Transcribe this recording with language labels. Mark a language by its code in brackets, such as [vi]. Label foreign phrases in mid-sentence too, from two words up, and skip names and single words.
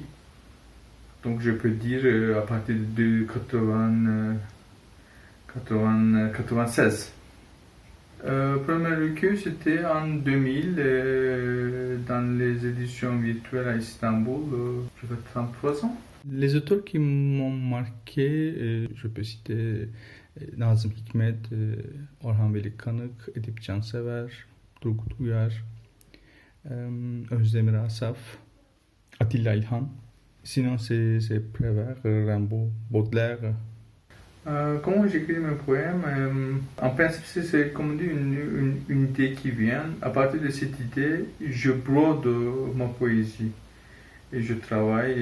[fr] Donc je peux dire à partir de 96. Premier recueil, c'était en 2000, dans les éditions virtuelles à Istanbul, j'avais 33 ans. Les auteurs qui m'ont marqué, je peux citer Nazım Hikmet, Orhan Veli Kanık, Edip Cansever, Turgut Uyar, Özdemir Asaf, Atilla İlhan. Sinon, c'est Prévert, Rimbaud, Baudelaire. Comment j'écris mes poèmes? En principe, c'est comme dit une idée qui vient. À partir de cette idée, je brode ma poésie et je travaille.